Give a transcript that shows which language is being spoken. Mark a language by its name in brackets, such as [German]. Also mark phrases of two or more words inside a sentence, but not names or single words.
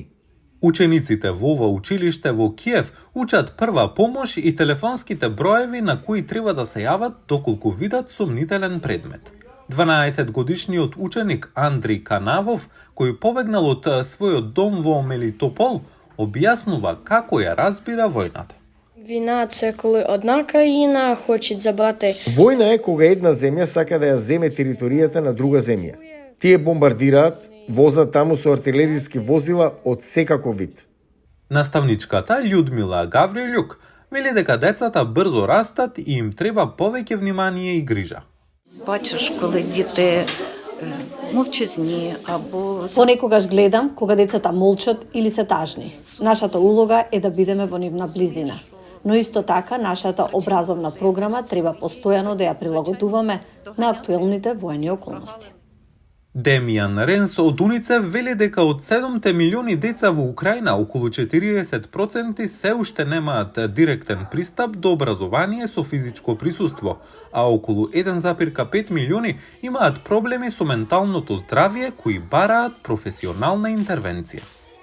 [Macedonian] Учениците во ова училиште во Киев учат прва помош и телефонските броеви на кои треба да се јават доколку видат сомнителен предмет. 12-годишниот ученик Андри Канавов, кој побегнал од својот дом во Мелитопол, објаснува како ја разбира војната. [Ukrainian] Війна – це коли одна країна хоче забрати. [Macedonian] Војна е кога една земја сака да ја земе територијата на друга земја. Тие бомбардираат, возат таму со артилериски возила од секаков вид. Наставничката Људмила Гаврилјук вели дека децата брзо растат и им треба повеќе внимание и грижа. [Ukrainian] Бачиш, коли діти мовчазні або [Macedonian] Понекогаш гледам кога децата молчат или се тажни. Нашата улога е да бидеме во нивна близина. Но исто така, нашата образовна програма треба постојано да ја прилагодуваме на актуелните воени околности. Демијан Ренс од УНИЦЕФ вели дека од 7 милиони деца во Украина, околу 40% се уште немаат директен пристап до образование со физичко присуство, а околу 1,5 милиони имаат проблеми со менталното здравје кои бараат професионална интервенција.